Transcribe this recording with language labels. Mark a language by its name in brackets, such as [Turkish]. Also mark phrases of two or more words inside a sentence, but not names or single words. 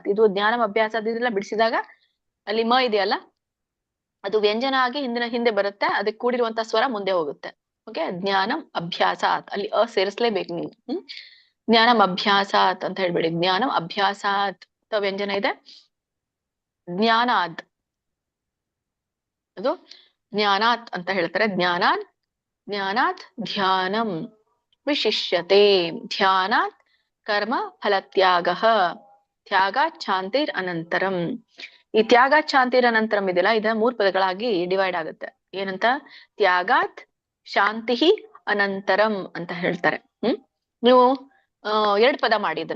[Kannada] ಇದು [Sanskrit] ಜ್ಞಾನಂ ಅಭ್ಯಾಸಾತ್ [Kannada] ಇದೆಲ್ಲ ಬಿಡಿಸಿದಾಗ ಅಲ್ಲಿ ಮ ಇದೆಯಲ್ಲ, ಅದು ವ್ಯಂಜನ ಆಗಿ ಹಿಂದೆ ಬರುತ್ತೆ, ಅದಕ್ಕೆ ಕೂಡಿರುವಂತ ಸ್ವರ ಮುಂದೆ ಹೋಗುತ್ತೆ. ಓಕೆ. [Sanskrit] ಜ್ಞಾನಂ ಅಭ್ಯಾಸಾತ್, [Kannada] ಅಲ್ಲಿ ಸೇರಿಸ್ಲೇಬೇಕು ನೀವು. [Sanskrit] ಜ್ಞಾನಂ ಅಭ್ಯಾಸಾತ್ [Kannada] ಅಂತ ಹೇಳ್ಬೇಡಿ. [Sanskrit] ಜ್ಞಾನಂ ಅಭ್ಯಾಸಾತ್ [Kannada] ವ್ಯಂಜನ ಇದೆ. ಜ್ಞಾನಾದ್, ಅದು ಜ್ಞಾನಾತ್ ಅಂತ ಹೇಳ್ತಾರೆ. [Sanskrit] ಜ್ಞಾನಾತ್ ಧ್ಯಾನಂ ವಿಶಿಷ್ಯತೆ ಧ್ಯಾನಾತ್ ಕರ್ಮ ಫಲತ್ಯಾಗಃ ತ್ಯಾಗಾತ್ ಶಾಂತಿರ್ ಅನಂತರಂ. [Kannada] ಈ [Sanskrit] ತ್ಯಾಗಾತ್ ಶಾಂತಿರ್ ಅನಂತರಂ [Kannada] ಇದೆಯಲ್ಲ, ಇದ 3 ಪದಗಳಾಗಿ ಡಿವೈಡ್ ಆಗುತ್ತೆ. ಏನಂತ? [Sanskrit] ತ್ಯಾಗಾತ್ ಶಾಂತಿ ಅನಂತರಂ [Kannada] ಅಂತ ಹೇಳ್ತಾರೆ. ನೀವು 2 ಪದ ಮಾಡಿ ಇದನ್ನ.